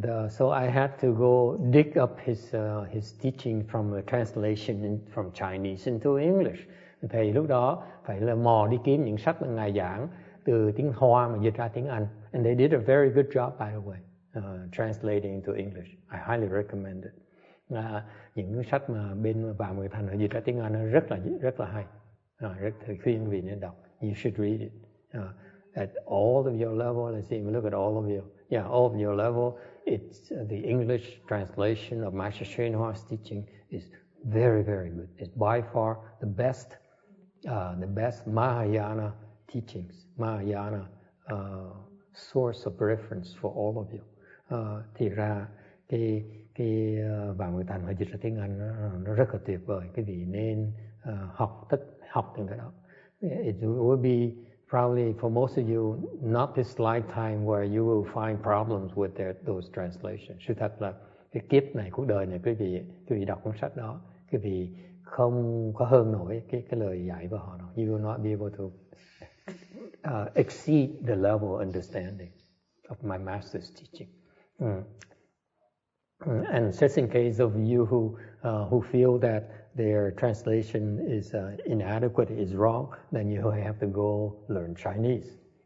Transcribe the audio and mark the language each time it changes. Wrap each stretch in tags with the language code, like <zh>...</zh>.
<en>So I had to go dig up his teaching from a translation from Chinese into English.</en> <vi>Thầy lúc đó phải là mò đi kiếm những sách mà Ngài giảng từ tiếng Hoa mà dịch ra tiếng Anh.</vi> <en>And they did a very good job, by the way, translating into English. I highly recommend it.</en> <vi>Những sách mà bên Vạn Người Thành họ dịch ra tiếng Anh nó rất là hay. Rất khuyên vị nên đọc.</vi> <en>You should read it. At all of your level, let's see, we look at all of you. Yeah, all of your level, it's the English translation of Master Shen Hua's teaching is very, very good. It's by far the best the best Mahayana teachings, Mahayana source of reference for all of you.</en> <vi>Thì ra cái Vạn Nguyện Thành họ dịch ra tiếng Anh nó rất là tuyệt vời. Quý vị nên học từng cái đó.</vi> <en>It will be probably for most of you not this lifetime where you will find problems with those translations.</en> <vi>Sự thật là cái kiếp này, cuộc đời này, quý vị đọc cuốn sách đó, quý vị không có hơn nổi cái lời dạy của họ đâu.</vi> <en>You will not be able to exceed the level of understanding of my master's teaching. And just in case of you who feel that their translation is inadequate, is wrong, then you have to go learn Chinese.</en>